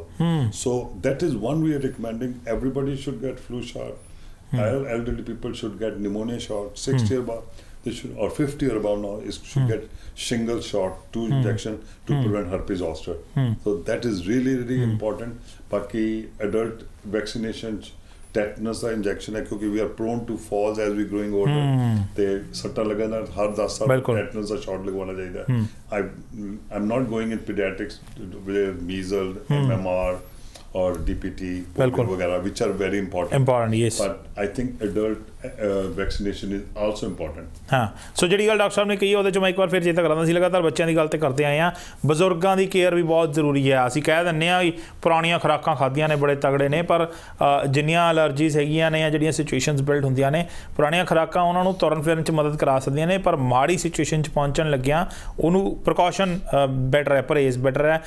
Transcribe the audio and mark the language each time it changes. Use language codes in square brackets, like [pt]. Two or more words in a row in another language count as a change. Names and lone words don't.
[en] So that is one way of recommending everybody should get flu shot. Elderly people should get pneumonia shot. 60 or above they should, or 50 or above now should get shingle shot, 2 injection to prevent herpes zoster. So that is really really important. Baki adult vaccination, tetanus [pa] ਦਾ ਇੰਜੈਕਸ਼ਨ ਹੈ ਕਿਉਂਕਿ [en] we are prone to falls as we growing older, [pa] ਤੇ ਸੱਟਾਂ ਲੱਗਣ ਨਾਲ ਹਰ 10 ਸਾਲ tetanus ਦਾ ਸ਼ਾਟ ਲਗਵਾਉਣਾ ਚਾਹੀਦਾ। [en] I'm not going in pediatrics with measles, MMR or DPT वगैरह, which are very important, yes, but I think adult vaccination is also important. [pa] हाँ, सो ਜਿਹੜੀ ਗੱਲ ਡਾਕਟਰ ਸਾਹਿਬ ਨੇ ਕਹੀ ਉਹਦੇ 'ਚ ਮੈਂ ਇੱਕ ਵਾਰ ਫਿਰ ਚੇਤਾ ਕਰਾਂਦਾ ਸੀ, ਲਗਾਤਾਰ ਬੱਚਿਆਂ ਦੀ ਗੱਲ ਤੇ ਕਰਦੇ ਆਏ ਹਾਂ, ਬਜ਼ੁਰਗਾਂ ਦੀ ਕੇਅਰ ਵੀ ਬਹੁਤ ਜ਼ਰੂਰੀ ਹੈ। ਅਸੀਂ ਕਹਿ ਦਿੰਦੇ ਹਾਂ ਵੀ ਪੁਰਾਣੀਆਂ ਖੁਰਾਕਾਂ ਖਾਧੀਆਂ ਨੇ ਬੜੇ ਤਗੜੇ ਨੇ, ਪਰ ਜਿੰਨੀਆਂ ਅਲਰਜੀਜ਼ ਹੈਗੀਆਂ ਨੇ ਜਾਂ ਜਿਹੜੀਆਂ [en] situations build [pa] ਹੁੰਦੀਆਂ ਨੇ, ਪੁਰਾਣੀਆਂ ਖੁਰਾਕਾਂ ਉਹਨਾਂ ਨੂੰ ਤੁਰਨ ਫਿਰਨ 'ਚ ਮਦਦ ਕਰਾ ਸਕਦੀਆਂ ਨੇ, ਪਰ ਮਾੜੀ ਸਿਚੁਏਸ਼ਨ 'ਚ ਪਹੁੰਚਣ ਲੱਗਿਆਂ ਉਹਨੂੰ [en] precaution better [pa] ਹੈ, ਪਰਹੇਜ਼ ਬੈਟਰ ਹੈ।